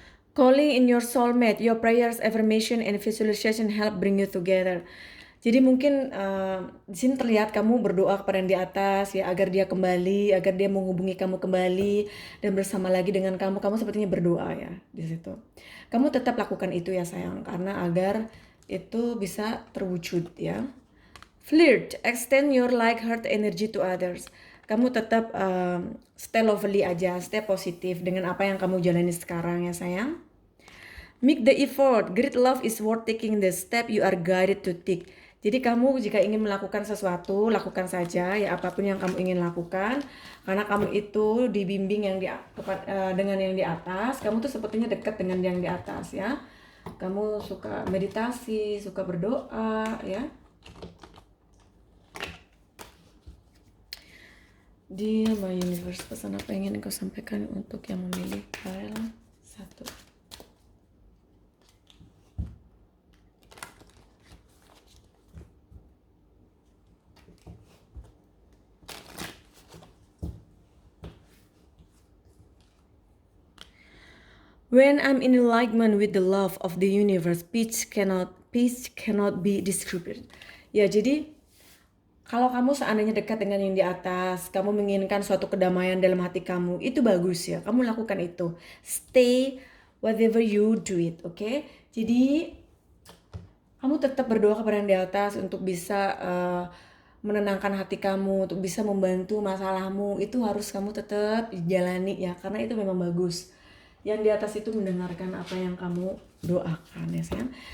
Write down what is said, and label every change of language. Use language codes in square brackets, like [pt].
[en] Calling in your soulmate, your prayers, affirmation, and visualization help bring you together. [id] Jadi mungkin di sini terlihat kamu berdoa kepada yang di atas ya, agar dia kembali, agar dia menghubungi kamu kembali dan bersama lagi dengan kamu. Kamu sepertinya berdoa ya di situ. Kamu tetap lakukan itu ya sayang, karena agar itu bisa terwujud ya. [en] Flirt, extend your like-heart energy to others. [id] Kamu tetap [en] stay lovely [id] aja, stay positif dengan apa yang kamu jalani sekarang ya sayang. [en] Make the effort, great love is worth taking the step you are guided to take. [id] Jadi kamu jika ingin melakukan sesuatu, lakukan saja ya apapun yang kamu ingin lakukan. Karena kamu itu dibimbing dengan yang di atas, kamu tuh sepertinya dekat dengan yang di atas ya. Kamu suka meditasi, suka berdoa ya. [en] Dear my universe, [id] pesan apa yang ingin kau sampaikan untuk yang memilih pile 1. [en] When I'm in alignment with the love of the universe, peace cannot be described. [id] Ya, jadi kalau kamu seandainya dekat dengan yang di atas, kamu menginginkan suatu kedamaian dalam hati kamu, itu bagus ya. Kamu lakukan itu. [en] Stay whatever you do it, oke? [id] Jadi kamu tetap berdoa kepada yang di atas untuk bisa menenangkan hati kamu, untuk bisa membantu masalahmu. Itu harus kamu tetap jalani ya, karena itu memang bagus. Yang di atas itu mendengarkan apa yang kamu doakan ya sayang.